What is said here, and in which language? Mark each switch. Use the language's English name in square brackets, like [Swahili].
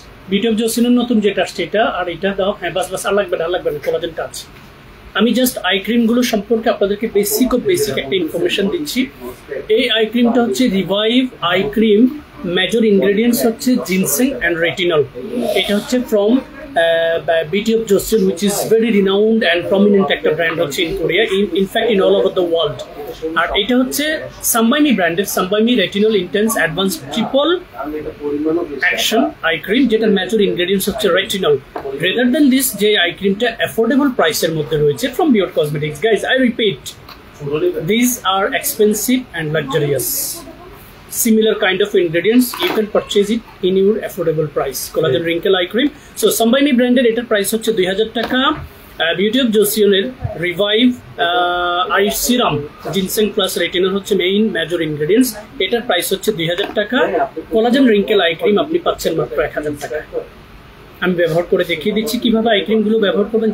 [Bangla] Beauty of জসিনের নতুন যেটা আসছে এটা, আর এটা দাও। হ্যাঁ বাস বাস, আর লাগবে না কোলাজেনটা আছে। আমি জাস্ট আই ক্রিম গুলো সম্পর্কে আপনাদেরকে বেসিক একটা ইনফরমেশন দিচ্ছি। এই আই ক্রিমটা হচ্ছে revive eye cream. Major ingredients হচ্ছে জিনসেং অ্যান্ড রেটিনল। এটা হচ্ছে [English] from Beauty of Joseon, which is very renowned and prominent [Bangla] একটা ব্র্যান্ড হচ্ছে [English] in Korea, in fact in all over the world. [Bangla] আর এটা হচ্ছে সাম্বাইমি ব্র্যান্ডের সাম্বাইমি retinol intense advance triple action eye cream, যেটার major ingredients হচ্ছে retinol. [English] rather than this, [Bangla] যে I ক্রিমটা affordable প্রাইসের মধ্যে রয়েছে from বিয়ট cosmetics. [English] Guys, I repeat, these are expensive and luxurious. Similar kind of ingredients, you can purchase it in your affordable price. Collagen wrinkle eye cream. So Sambaini branded [Bangla] এটার price হচ্ছে 2000 টাকা। Beauty of জোসিয়নের revive I serum ginseng plus retinol হচ্ছে main major ingredients, এটার price হচ্ছে 2000 টাকা। Collagen wrinkle eye cream আপনি পাচ্ছেন মাত্র 1000 টাকা। আমি ব্যবহার করে দেখিয়ে দিচ্ছি কিভাবে আই ক্রিমগুলো ব্যবহার করবেন।